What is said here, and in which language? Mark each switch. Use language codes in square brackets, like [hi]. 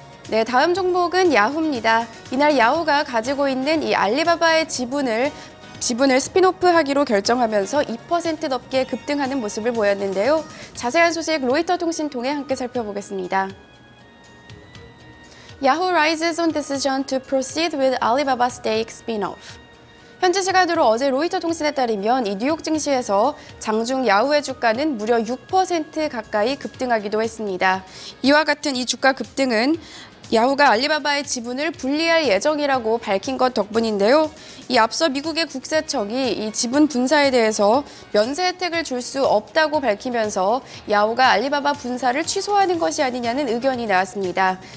[ko] 네, 다음 종목은 야후입니다. 이날 야후가 가지고 있는 이 알리바바의 지분을 스핀오프하기로 결정하면서 2% 넘게 급등하는 모습을 보였는데요. 자세한 소식 로이터 통신 통해 함께 살펴보겠습니다. [en] Yahoo rises on decision to proceed with Alibaba stake spin-off. [ko] 현지 시간으로 어제 로이터 통신에 따르면 이 뉴욕 증시에서 장중 야후의 주가는 무려 6% 가까이 급등하기도 했습니다. 이와 같은 이 주가 급등은 야후가 알리바바의 지분을 분리할 예정이라고 밝힌 것 덕분인데요. 이 앞서 미국의 국세청이 이 지분 분사에 대해서 면세 혜택을 줄 수 없다고 밝히면서 야후가 알리바바 분사를 취소하는 것이 아니냐는 의견이 나왔습니다.